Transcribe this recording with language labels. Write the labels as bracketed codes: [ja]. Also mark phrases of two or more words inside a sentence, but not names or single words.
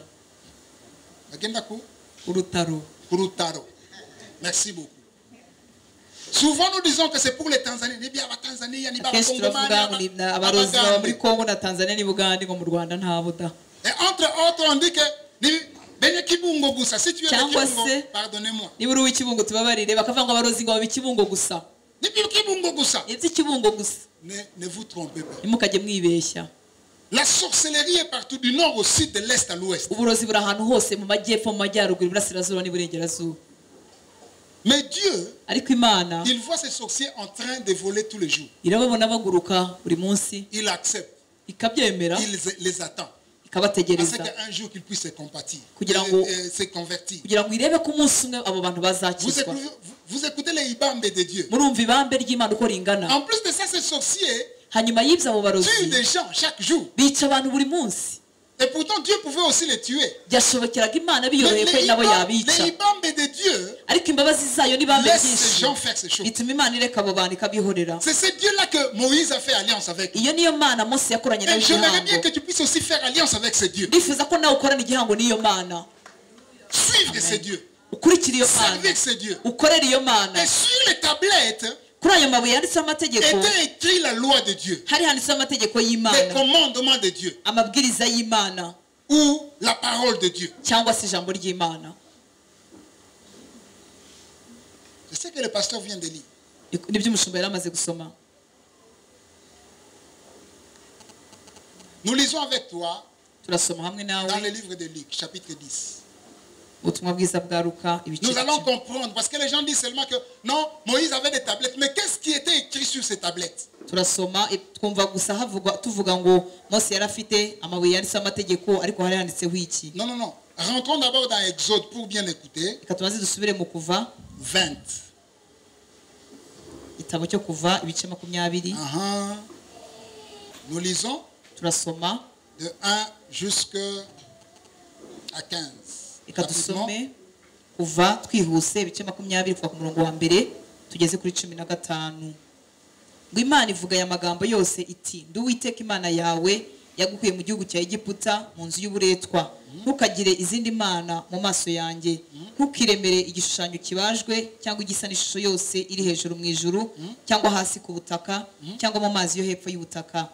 [rw] Bagenda ku urutaro Rutaro. [fr] Merci beaucoup. Souvent, nous disons que c'est pour les Tanzaniens. Ni bien la Tanzanie, ni bien la [rw] akenshi turavuga ngo ni abarozi baba muri kongo na tanzania ni bugande ngo mu rwanda ntabo da [fr] Et entre autres, on dit que [rw] ni benye Kibungo gusa. [fr] Si tu es de [rw] Cyangwa Kibungo, se- [fr] pardonnez-moi. [rw] niba uri uw'ikibungo tubabarire bakavuga ngo abarozi ngo baba ikibungo gusa Ni bien Kibungo gusa. iby'ikibungo gusa [fr] Ne vous trompez pas. [rw] ntimukajye mwibeshya [fr] La sorcellerie est partout, du nord au sud, de l'est à l'ouest. [rw] uburozi buri ahantu hose mu majyepfo mu majyaruguru iburasirazuba n'iburengerazuba [fr] Mais Dieu, [rw] ariko imana [fr] il voit ces sorciers en train de voler tous les jours. [rw] irababona baguruka buri munsi [fr] Il accepte. [rw] ikabyemera [fr] Il les attend. [rw] ikabategereza [fr] Afin qu'un jour qu'ils puissent se compatir, [rw] Kugira ngo- [fr] se convertir. [rw] kugira ngo irebe ko umunsi umwe abo bantu bazakizwa [fr] Vous écoutez les ibambe de Dieu. [rw] murumva ibambe ry'imana uko ringana [fr] En plus de ça, ces sorciers [rw] hanyuma y'ibyo abo barozi [fr] tuent des gens chaque jour. [rw] bica abantu buri munsi [fr] Et pourtant, Dieu pouvait aussi les tuer. [rw] byashobokeraga imana [fr] Mais [rw] biyoroheye ko nabo yabica [fr] les ibambe de Dieu [rw] ariko imbabazi zayo n'ibambe [fr] laissent ces [rw] byinshi [fr] gens faire ces choses. [rw] bituma imana ireka abo bantu ikabihorera. [fr] C'est ce Dieu-là que Moïse a fait alliance avec. [rw] Iyo niyo mana Mose yakoranye nayo [fr] Et j'aimerais bien [rw] igihango. [fr] que tu puisses aussi faire alliance avec ce Dieu. [rw] ndifuza ko nawe ukorana igihango n'iyo mana, [fr] Suivre ce Dieu. [rw] ukurikira iyo mana, [fr] Servir ce Dieu. [rw] ukorera iyo mana. [fr] Et sur les tablettes [rw] Kuri ayo mabuye yanditseho amategeko [fr] était écrit la loi de Dieu. [rw] hari handitseho amategeko [fr] Les [rw] y'imana, [fr] commandements de Dieu. [rw] amabwiriza y'imana [fr] Ou la parole de Dieu. [rw] cyangwa se ijambo ry'imana. [fr] C'est ce que le pasteur vient de lire. [rw] nibyo umushumba yari amaze gusoma. [fr] Nous lisons avec toi [rw] turasoma hamwe [fr] dans [rw] nawe [fr] le livre de Luc, chapitre 10. [rw] ubutumwa bwiza bwa Luka ibice Nous allons 10. [fr] comprendre, parce que les gens disent seulement que non, Moïse avait des tablettes. Mais qu'est-ce qui était écrit sur ces tablettes? [rw] turasoma twumva gusa tuvuga ngo Mose yari afite amabuye yanditseho amategeko ariko hari handitseho iki. [fr] Non, non, non. Rentrons d'abord dans Exode pour bien écouter. [rw] Reka tubanze dusubire mu Kuva 20. igitabo cyo Kuva ibice 20. [fr] Nous lisons [rw] turasoma [fr] de 1 jusqu'à 15. [rw] reka [fr] Rapidement. [rw] dusome Kuva twihuse ibice 20 kuva ku murongo wa mbere tugeze kuri 15. ngo Imana ivuga aya magambo yose iti ndi Uwiteka Imana yawe yagukuye mu gihugu cya Egiputa mu nzu y'uburetwa. Ntukagire izindi mana mu maso yanjye, ntukiremere igishushanyo kibajwe cyangwa igisa n'ishusho yose iri hejuru mu ijuru cyangwa hasi ku butaka cyangwa mu mazi yo hepfo y'ubutaka.